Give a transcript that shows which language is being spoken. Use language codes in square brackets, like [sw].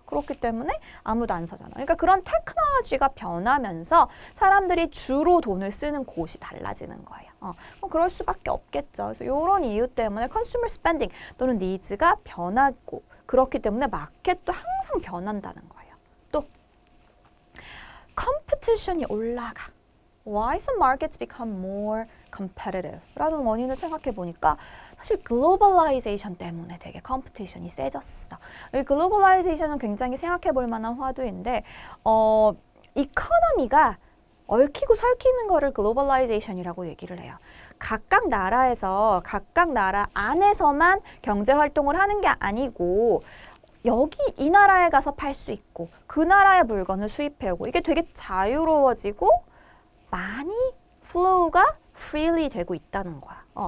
[ko] 그렇기 때문에 아무도 안 사잖아. 그러니까 그런 테크놀로지가 변하면서 사람들이 주로 돈을 쓰는 곳이 달라지는 거예요. 그럴 수밖에 없겠죠. 그래서 이런 이유 때문에 컨슈머 스펜딩 또는 니즈가 변하고 그렇기 때문에 마켓도 항상 변한다는 거예요. 또 컴피티션이 올라가. [en] Why some markets become more competitive? [ko] 라는 원인을 생각해 보니까 사실 글로벌라이제이션 때문에 되게 컴피티션이 세졌어. 이 글로벌라이제이션은 굉장히 생각해 볼 만한 화두인데 이코노미가 얽히고 설키는 거를 글로벌라이제이션이라고 얘기를 해요. 각각 나라에서 각각 나라 안에서만 경제 활동을 하는 게 아니고 여기 이 나라에 가서 팔 수 있고 그 나라의 물건을 수입해오고 이게 되게 자유로워지고 많이 플로우가 freely 되고 있다는 거야.